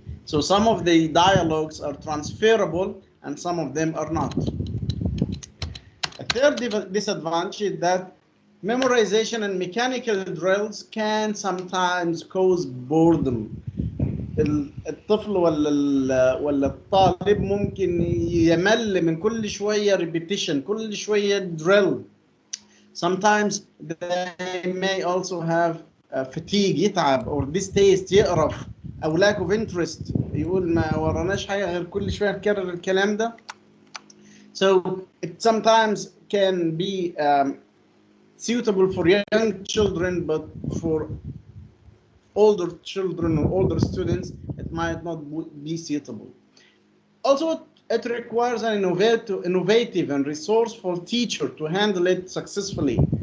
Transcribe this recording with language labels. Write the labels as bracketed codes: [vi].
[en] So some of the dialogues are transferable and some of them are not. A third disadvantage is that Memorization and mechanical drills can sometimes cause boredom. [ar] الطفل ولا الطالب ممكن يمل من كل شوية repetition، كل شوية drill. [en] Sometimes they may also have fatigue، [ar] يتعب، [en] or distaste، [ar] يقرف، أو [en] lack of interest، [ar] يقول ما وراناش حاجة غير كل شوية نكرر الكلام ده. [en] So it sometimes can be suitable for young children, but for older children or older students, it might not be suitable. Also, it requires an innovative and resourceful teacher to handle it successfully.